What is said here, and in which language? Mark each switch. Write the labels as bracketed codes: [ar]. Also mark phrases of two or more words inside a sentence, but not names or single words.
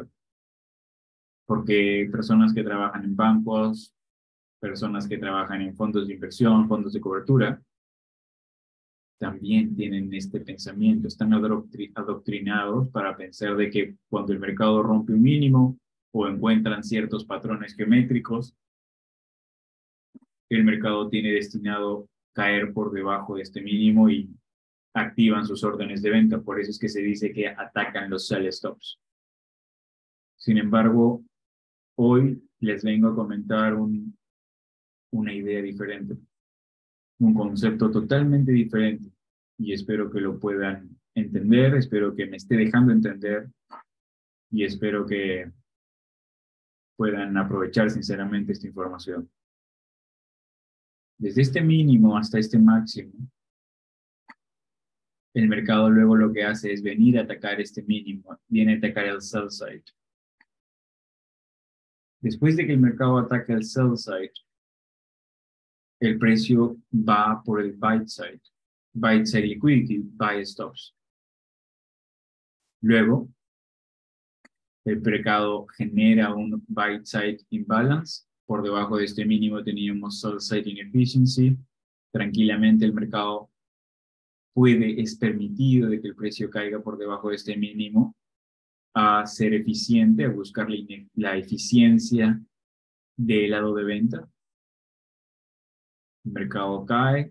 [es] Porque personas que trabajan en bancos, personas que trabajan en fondos de inversión, fondos de cobertura, también tienen este pensamiento, están adoctrinados para pensar de que cuando el mercado rompe un mínimo o encuentran ciertos patrones geométricos, el mercado tiene destinado caer por debajo de este mínimo y activan sus órdenes de venta. Por eso es que se dice que atacan los [en] sell stops. [es] Sin embargo, hoy les vengo a comentar una idea diferente, un concepto totalmente diferente, y espero que lo puedan entender, espero que me esté dejando entender y espero que puedan aprovechar sinceramente esta información. Desde este mínimo hasta este máximo, el mercado luego lo que hace es venir a atacar este mínimo, viene a atacar el [en] sell side. [es] Después de que el mercado ataca el [en] sell side, [es] el precio va por el [en] buy side liquidity, buy stops. [es] Luego, el mercado genera un [en] buy side imbalance. [es] Por debajo de este mínimo teníamos [en] sell side inefficiency. [es] Tranquilamente el mercado es permitido de que el precio caiga por debajo de este mínimo a ser eficiente, a buscar la eficiencia del lado de venta. El mercado cae.